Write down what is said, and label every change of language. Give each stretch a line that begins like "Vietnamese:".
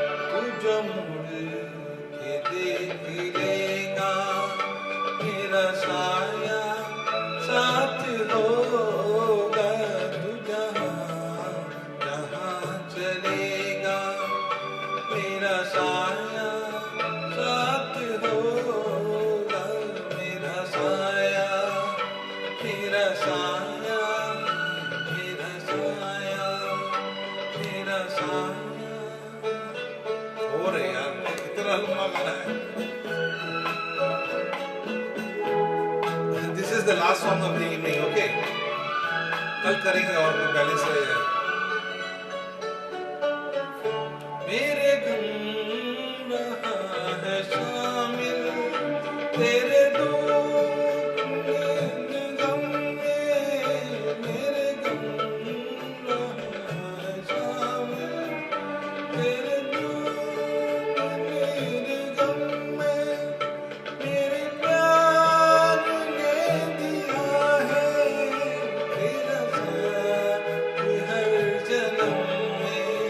Hindi: तू जो मुड़ के देख लेगा, मेरा साया साथ होगा तू जहाँ जहाँ चलेगा, मेरा साया साथ होगा, मेरा साया मेरा साया मेरा साया मेरा साया। हो रे यार, इतना लंबा गाना है।
English: This is the last song of the evening, okay?
Hindi: कल करेंगे और बैलेंस रहेगा। मेरे गम रहा है शामिल तेरे दुख में गम में, मेरे गम रहा है शामिल तेरे दुख मेरे गम में, मेरे प्यार ने दिया है तेरा साथ हर जन्म में,